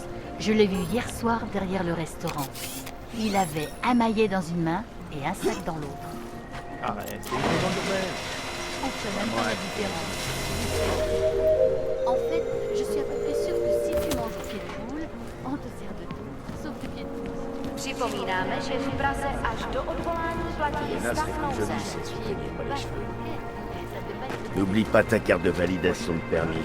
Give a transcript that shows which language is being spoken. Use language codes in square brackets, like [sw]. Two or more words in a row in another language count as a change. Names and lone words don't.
[fr] Je l'ai vu hier soir derrière le restaurant. Il avait un maillet dans une main et un sac dans l'autre. Arrête, c'est une légende urbaine. On fait même pas la différence. En fait, je suis à peu près sûre que si tu manges au pied de poule, on te sert de tout, sauf du pied de poule. [cs] Připomínáme, že v Praze až do odvolání platí stav nouze. [fr] N'oublie pas ta carte de validation de permis.